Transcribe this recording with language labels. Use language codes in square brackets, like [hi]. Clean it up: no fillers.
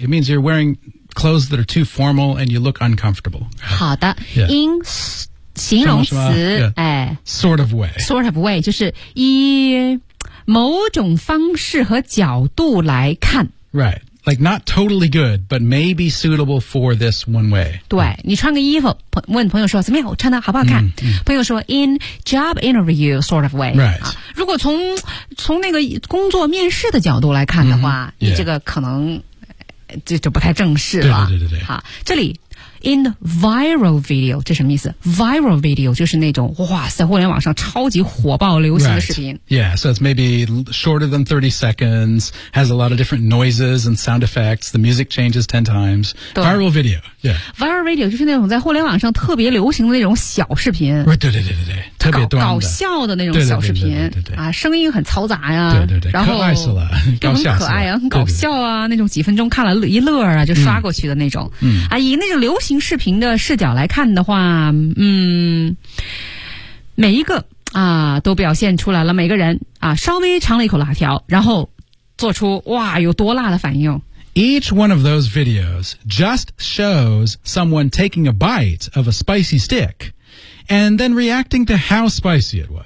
[en] It means you're wearing clothes that are too formal and you look uncomfortable. [zh] 好的。 [en] Yeah. In... [zh] 形容词、 [en] yeah. [zh] 哎、 [en] sort of way sort of way [zh] 就是以某种方式和角度来看 [en] right like not totally good but maybe suitable for this one way [zh] 对、mm. 你穿个衣服问朋友说怎么样我穿的好不好看、 [en] mm-hmm. [zh] 朋友说 [en] in job interview sort of way right、 [zh] 啊、如果从那个工作面试的角度来看的话、 [en] mm-hmm. yeah. [zh] 你这个可能就不太正式了对对对 对好这里In viral video, 这什么意思 ?Viral video 就是那种哇塞互联网上超级火爆流行的视频。 [en] Right. Yeah, so it's maybe shorter than 30 seconds, has a lot of different noises and sound effects, the music changes 10 times. Viral video, yeah. [zh] Viral video 就是那种在互联网上特别流行的那种小视频。 [en] Right, [zh] 对对对对对。特别短的。搞笑的那种小视频。对对。啊声音很嘈杂呀、啊。对对对。然后。可爱死了。搞笑。很可爱啊很搞笑啊对对对那种几分钟看了一乐啊就刷过去的那种。嗯。啊以那种流行视频的视角来看的话，每一个啊都表现出来了，每个人啊稍微尝了一口辣条，然后做出哇有多辣的反应。 [en] Each one of those videos just shows someone taking a bite of a spicy stick and then reacting to how spicy it was.、